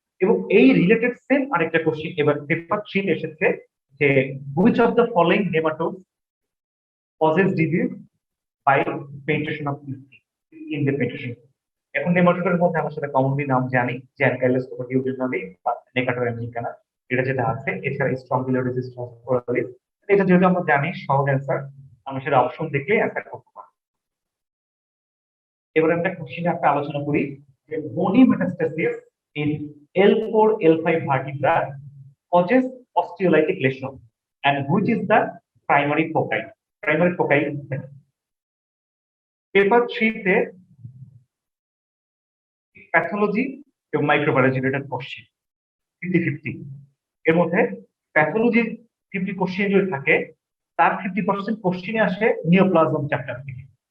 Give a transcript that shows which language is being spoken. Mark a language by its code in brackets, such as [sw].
[bn] এবং এই related same আরেকটা কোশ্চেন এবার পেপার 3 এসেছে যে [en] Which of the following nematode causes disease by penetration of skin in the penetration. [bn] এখন নেমাটোডের মধ্যে আমরা সেটা কমনলি নাম জানি যে অ্যানকাইলোস্টোমা ডিউডিনালি বা নেকাটোর আমেরিকানা, এটা যেটা আছে। এছাড়া স্ট্রংগিলোডিজিস ফসফোরালিস, এটা যেহেতু আমরা জানি সহজ অ্যান্সার, আমরা সেটা অপশন দেখলে অ্যান্সার করতে পারি। এবার আমরা কোশ্চেনে একটা আলোচনা করি যে [en] Bony metastasis in L4 L5 vertebra causes osteolytic lesion and which is the primary foci? [bn] Primary foci paper 3 তে প্যাথোলজি এবং মাইক্রোবায়োলজি রিলেটেড কোশ্চেন 50-50। এর মধ্যে প্যাথোলজি 50 কোশ্চেন যদি থাকে তার 50% কোশ্চেনে আসে নিওপ্লাজম চ্যাপ্টার থেকে।